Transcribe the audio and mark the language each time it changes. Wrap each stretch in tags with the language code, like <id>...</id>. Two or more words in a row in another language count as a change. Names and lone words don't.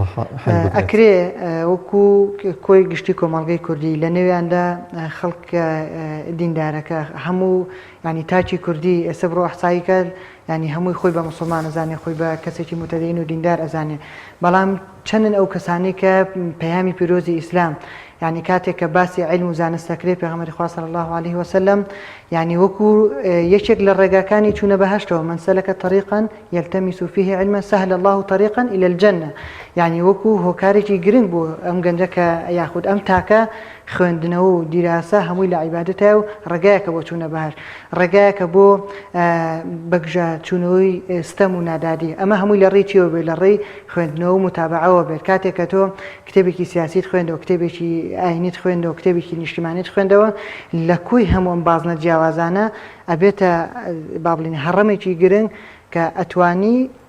<ckb>ئەکرێ وەکو کۆی گشتی کۆمەڵگەی کوردی لە نێویاندا خەڵک دیندارەکە هەموو ینی تاچی کوردی ئێستا بڕۆ ئەحسایی کرد ینی هەمووی خۆی بە مسلمان ئەزانێ خۆی بە کەسێکی متەدین و دیندار ئەزانێ بەڵام چەندن ئەو کەسانی کە پەیامی پیرۆزی ئیسلام يعني کاتێک کە باسی علم و زانست دەکرێت پێغەمبەری خوا</ckb> <ar>صلی الله عليه وسلم</ar> <ckb>يعني وەکو یەکێک لە ڕێگاکانی چوونە بەهەشتەوە</ckb> <ar>من سەلەکە طریقا يلتمس فيه علما سهل الله طريقا إلى الجنة</ar> <ckb>يعني وەکو هۆکارێکی گرنگ بوو ئەم گەنجە کە یاخود ئەم تاکە خوێندنەوە و دیراسە هەمووی لە عیبادەتە و ڕێگایەکە بۆ چوونە بەهەشت ڕێگایەکە بۆ بەگژە چوونەوەی ستەم و نادادی ئەمە هەمووی لە ڕێیەوە بێت لە ڕێی خوێندنەوە و متابعەوە بێت کاتێک کە تۆ کتێبێکی سیاسیت خوێندەوە کتێبێکی ئاینیت خوێندەوە کتێبێکی نیشتیمانیت خوێندەوە لە کوی هەموو ئەم بازنە جیاوازانە ئەبێتە با بڵین هەڕەمێکی گرنگ کە ئەتوانی</ckb>